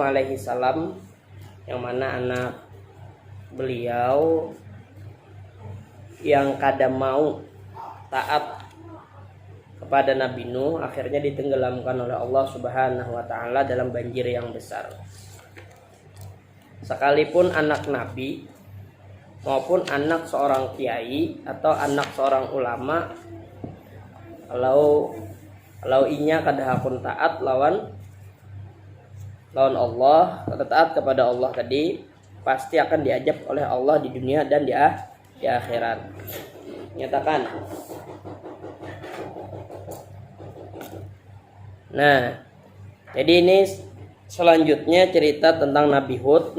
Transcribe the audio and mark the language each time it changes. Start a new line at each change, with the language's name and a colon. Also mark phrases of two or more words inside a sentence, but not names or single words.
Arabic: عليه السلام,
Indonesian: yang mana anak beliau yang kada mau taat kepada Nabi Nuh akhirnya ditenggelamkan oleh Allah
Arabic: سبحانه وتعالى
Indonesian: dalam banjir yang besar. Sekalipun anak nabi maupun anak seorang kiai atau anak seorang ulama,
Banjar: kalau inya kada hakun taat lawan Allah, kada taat kepada Allah tadi, pasti akan diajab oleh Allah di dunia dan di akhirat.
Indonesian: Nyatakan. Nah, jadi ini selanjutnya cerita tentang Nabi Hud.